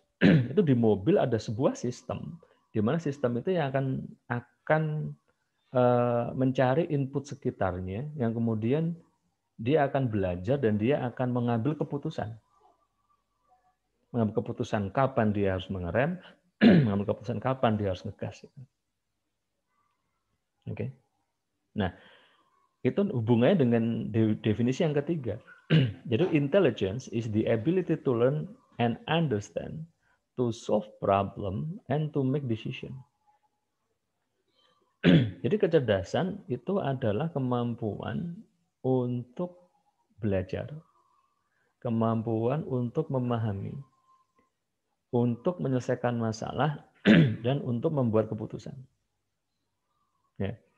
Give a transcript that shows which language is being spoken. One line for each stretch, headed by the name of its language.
Indonesian: itu di mobil ada sebuah sistem, di mana sistem itu yang akan mencari input sekitarnya, yang kemudian dia akan belajar dan dia akan mengambil keputusan. Mengambil keputusan kapan dia harus mengerem, mengambil keputusan kapan dia harus ngegas. Oke. Nah, itu hubungannya dengan definisi yang ketiga.
English: Jadi intelligence is the ability to learn and understand, to solve problem and to make decision.
Indonesian: Jadi kecerdasan itu adalah kemampuan untuk belajar, kemampuan untuk memahami, untuk menyelesaikan masalah, dan untuk membuat keputusan. Ya.